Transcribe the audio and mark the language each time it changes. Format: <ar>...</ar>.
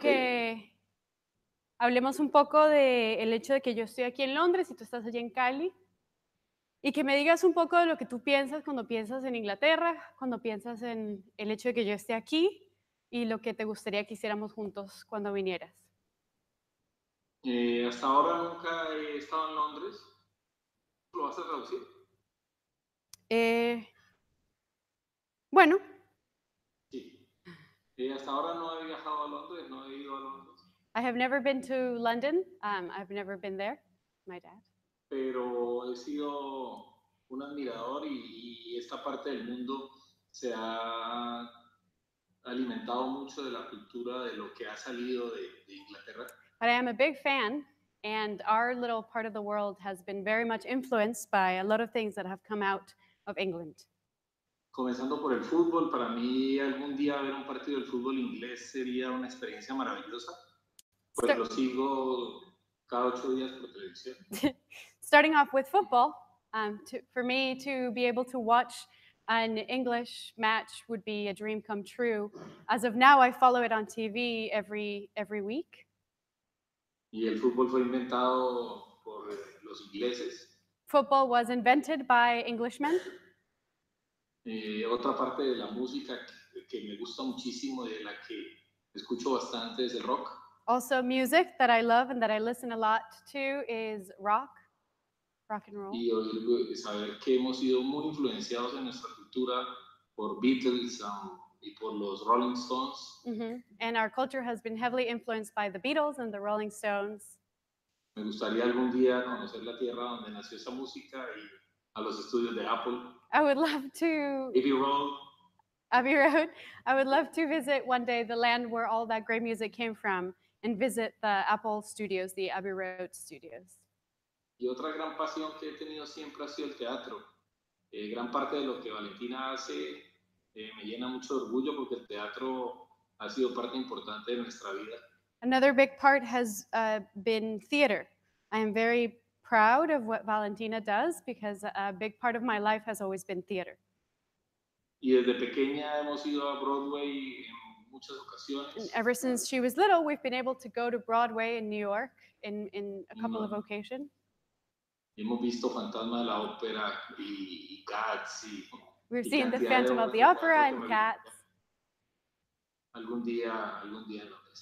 <es>que hablemos un poco del hecho de que yo estoy aquí en Londres y tú estás allí en Cali, y que me digas un poco de lo que tú piensas cuando piensas en Inglaterra, cuando piensas en el hecho de que yo esté aquí y lo que te gustaría que hiciéramos juntos cuando vinieras. Hasta ahora nunca he estado en Londres. ¿Lo vas a traducir? Bueno, Sí. Hasta ahora no he viajado a Londres, no he ido a Londres,</es> <en>I have never been to London. I've never been there, my dad.</en> <es>pero he sido un admirador y esta parte del mundo se ha alimentado mucho de la cultura de lo que ha salido de Inglaterra.</es> <en>But I am a big fan, and our little part of the world has been very much influenced by a lot of things that have come out of England.</en> <es>Comenzando por el fútbol, para mí algún día ver un partido del fútbol inglés sería una experiencia maravillosa, pues lo sigo cada 8 días por televisión.</es> <en>Starting off with football, for me to be able to watch an English match would be a dream come true. As of now, I follow it on TV every week.</en> <es>Y el fútbol fue inventado por los ingleses.</es> <en>Football was invented by Englishmen.</en> <es>Otra parte de la música que me gusta muchísimo y de la que escucho bastante es el rock.</es> <en>Also, music that I love and that I listen a lot to is rock and roll.</en> <es>Y saber que hemos sido muy influenciados en nuestra cultura por Beatles y por los Rolling Stones. Mm-hmm.</es> <en>And our culture has been heavily influenced by the Beatles and the Rolling Stones.</en> <es>Me gustaría algún día conocer la tierra donde nació esa música y a los estudios de Apple.</es> <en>I would love to. Abbey Road. I would love to visit one day the land where all that great music came from and visit the Apple studios, the Abbey Road studios.</en> <es>Y otra gran pasión que he tenido siempre ha sido el teatro. Gran parte de lo que Valentina hace me llena mucho de orgullo porque el teatro ha sido parte importante de nuestra vida.</es> <en>Another big part has been theater. I am very proud of what Valentina does because a big part of my life has always been theater.</en> <es>Y desde pequeña hemos ido a Broadway en muchas ocasiones.</es> <en>And ever since she was little, we've been able to go to Broadway in New York in a couple of occasions.</en> <es>Hemos visto Fantasma de la Ópera y Cats.</es> <en>We've seen The Phantom of the Opera and Cats.</en> <es>Algún día en Londres.</es>